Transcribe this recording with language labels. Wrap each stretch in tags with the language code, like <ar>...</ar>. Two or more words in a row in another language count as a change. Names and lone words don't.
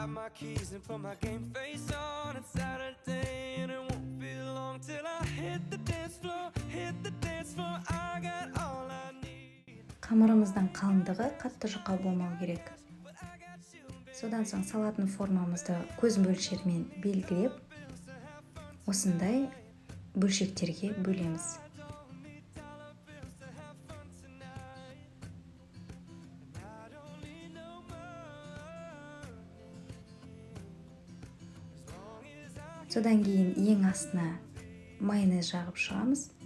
<en>keys and put my game face on. It's Saturday and it won't be long till I hit the dance floor, hit the dance floor. I got all I need.</en> <kk>Камырымыздың қалыңдығы қатты жұқа болмау керек. Содан соң салатын формамызды көз мөлшерімен белгілеп, осындай бөлшектерге бөлеміз. Содан кейін ең астына майонез жағып шығамыз.</kk>